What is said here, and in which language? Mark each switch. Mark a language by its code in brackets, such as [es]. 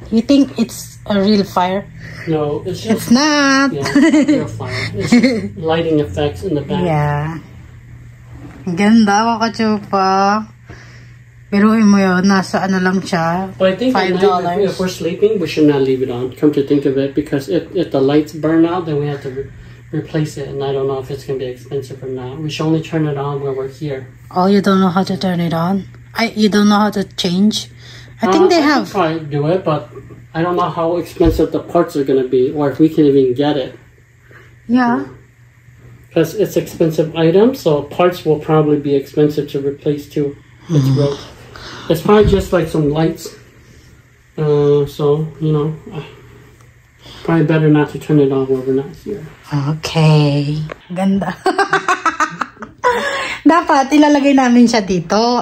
[en] You think it's a real fire? No, it's not. Yeah, real fire. It's lighting effects in the back. [tl] Yeah. Ganda mga kachupa. Pero mo yun, nasa ano lang siya. [en] But I think $5. If we're sleeping, we should not leave it on. Come to think of it, because if the lights burn out, then we have to replace it, and I don't know if it's gonna be expensive or not. We should only turn it on when we're here. Oh, you don't know how to turn it on? You don't know how to change? I think they have. I can try to do it, but I don't know how expensive the parts are gonna be, or if we can even get it. Yeah. Because it's expensive item, so parts will probably be expensive to replace too. It's broke. It's probably just like some lights. So, you know, probably better not to turn it on when we're not here. [tl] Okay. Ganda. Dapat ilalagay namin siya dito.